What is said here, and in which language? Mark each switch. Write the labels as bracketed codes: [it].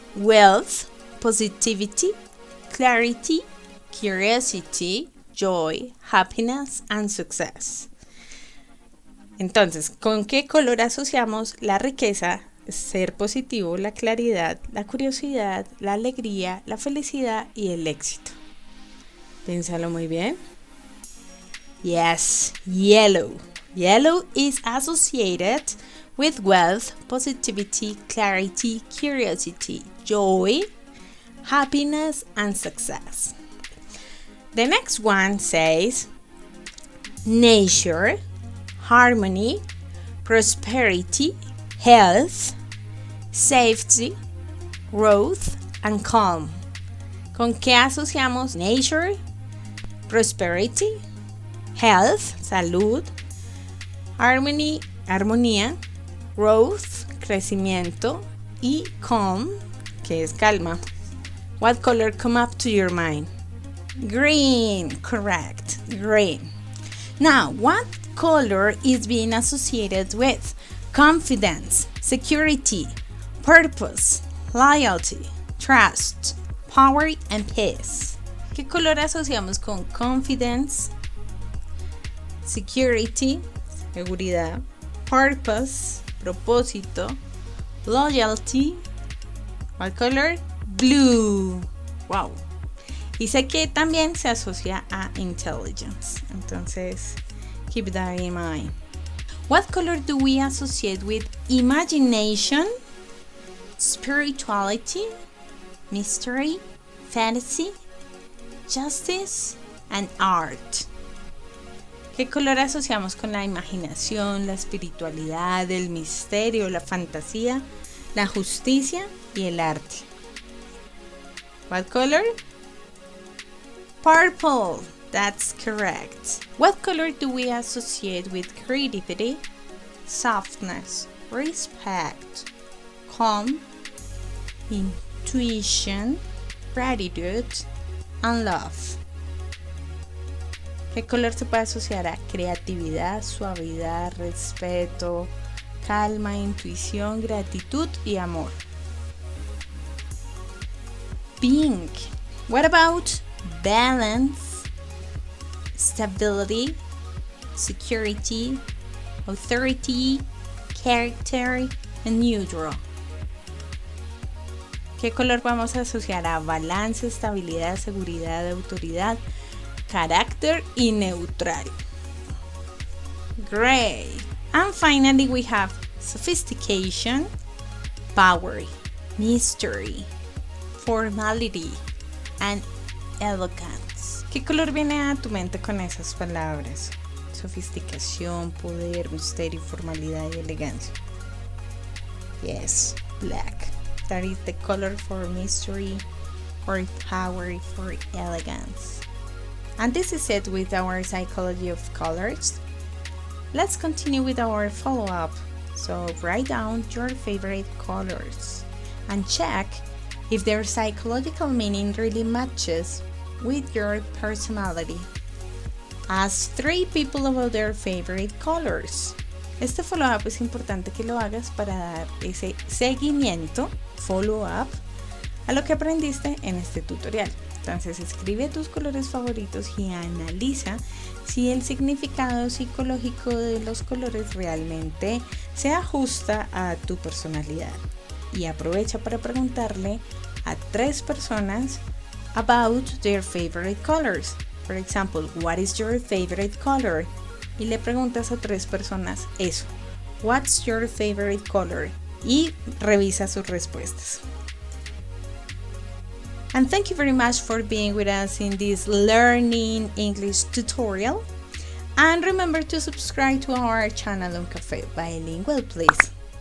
[en] Wealth, positivity, clarity, curiosity, joy, happiness, and success. [es] Entonces, ¿con qué color asociamos la riqueza, ser positivo, la claridad, la curiosidad, la alegría, la felicidad y el éxito. Piénsalo muy bien. [en] Yes, yellow. Yellow is associated with wealth, positivity, clarity, curiosity, joy, happiness, and success. The next one says nature, harmony, prosperity, health, safety, growth, and calm. [es] ¿Con qué asociamos nature, prosperity, health, salud, harmony, armonía, growth, crecimiento, y calm, que es calma? [en] What color come up to your mind? Green, correct, green. Now, what color is being associated with confidence, security, purpose, loyalty, trust, power, and peace? [es] ¿Qué color asociamos con [en] confidence, security, seguridad, purpose, propósito, loyalty? What color? Blue. Wow. [es] Y sé que también se asocia a intelligence. [en] Entonces, keep that in mind. What color do we associate with imagination, spirituality, mystery, fantasy, justice, and art? [es] ¿Qué color asociamos con la imaginación, la espiritualidad, el misterio, la fantasía, la justicia y el arte? [en] What color? Purple. That's correct. What color do we associate with creativity, softness, respect, calm, intuition, gratitude, and love? [es] ¿Qué color se puede asociar a creatividad, suavidad, respeto, calma, intuición, gratitud y amor? [en] Pink. What about balance, stability, security, authority, character, and neutral? [es] ¿Qué color vamos a asociar a balance, estabilidad, seguridad, autoridad, carácter y neutral? [en] Gray. And finally we have sophistication, power, mystery, formality, and elegance. [es] ¿Qué color viene a tu mente con esas palabras? Sofisticación, poder, misterio, formalidad y elegancia. [en] Yes, black. That is the color for mystery, for power, for elegance. And this is it with our psychology of colors. Let's continue with our follow-up. So write down your favorite colors and check if their psychological meaning really matches with your personality. Ask 3 people about their favorite colors. [es] Este follow-up es importante que lo hagas para dar ese seguimiento, follow-up, a lo que aprendiste en este tutorial. Entonces escribe tus colores favoritos y analiza si el significado psicológico de los colores realmente se ajusta a tu personalidad. Y aprovecha para preguntarle a 3 personas [en] about their favorite colors. For example, what is your favorite color? [es] Y le preguntas a 3 personas eso. [en] What's your favorite color? [es] Y revisa sus respuestas. [en] And thank you very much for being with us in this learning English tutorial. And remember to subscribe to our channel on Café Bilingual, please.